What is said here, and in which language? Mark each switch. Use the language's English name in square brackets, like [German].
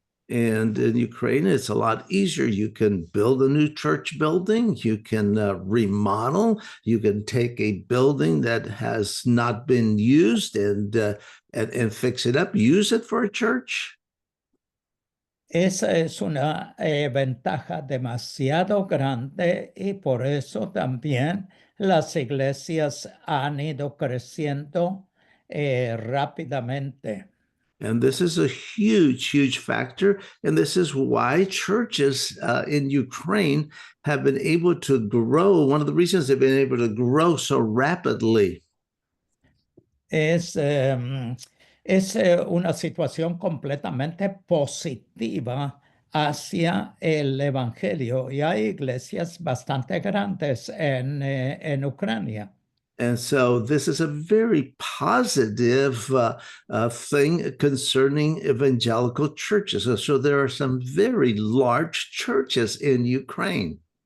[English] And in Ukraine, it's a lot easier. You can build a new church building. You can remodel. You can take a building that has not been used and fix it up, use it for a church. [Spanish] Esa es una ventaja demasiado grande, y por eso también las iglesias han ido creciendo rápidamente. [English] And this is a huge factor. And this is why churches in Ukraine have been able to grow. One of the reasons they've been able to grow so rapidly. [Spanish] Es una situación completamente positiva hacia el evangelio, y hay iglesias bastante grandes en Ucrania. [English] And so this is a very positive thing concerning evangelical churches. So there are some very large churches in Ukraine.